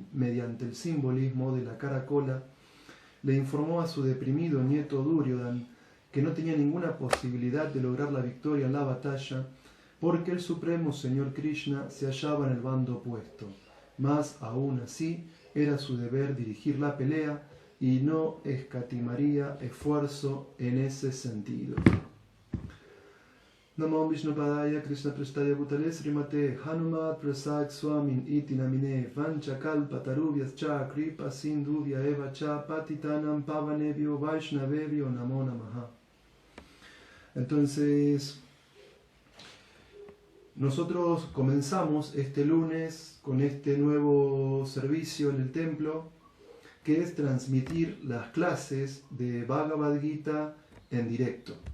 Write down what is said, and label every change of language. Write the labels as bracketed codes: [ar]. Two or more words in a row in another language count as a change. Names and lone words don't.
[es] Mediante el simbolismo de la caracola, le informó a su deprimido nieto Duryodhana que no tenía ninguna posibilidad de lograr la victoria en la batalla, porque el Supremo Señor Krishna se hallaba en el bando opuesto. Mas, aún así, era su deber dirigir la pelea y no escatimaría esfuerzo en ese sentido. [sa] Namo Vishnupadaya Krishna Prestaya Bhutale Srimate Hanumat Prasad Swamin Iti Namine Vancha Kalpa Tarubhyascha Kripa Sindhuvya Eva Cha Patitanam Pavanebhyo Vaishnavebhyo Namo Namaha. [es] Entonces, nosotros comenzamos este lunes con este nuevo servicio en el templo, que es transmitir las clases de Bhagavad Gita en directo.